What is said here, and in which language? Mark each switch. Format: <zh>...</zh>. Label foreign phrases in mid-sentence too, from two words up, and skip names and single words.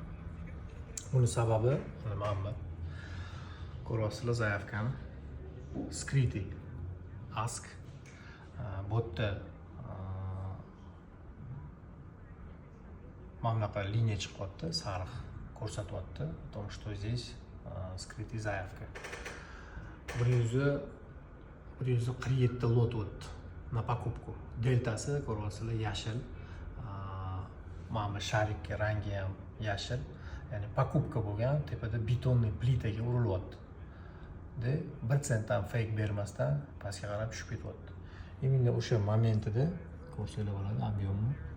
<uz>Buni sababi mana bu. Ko'ryapsizlar zaявкani.</uz> <ru>Skrytый Ask.</ru> <uz>Bu yerda mana bunaqa liniya chiqyapti, sariq ko'rsatyapti.</uz> <ru>То, что здесь скрытый заявка.</ru> <uz>147 lot o'tdi</uz> <ru>на покупку.</ru> <uz>Deltasi ko'ryapsizlar yashil. Mana bu sharikka rangi ham yashil. Ya'ni покупка bo'lgan, tepada betonli plitaga urilyapti. De 1 sentdan fake bermasdan pastga qarab tushib ketyapti. Endi o'sha momentida ko'rsanglar bo'ladi ob'emni.</uz>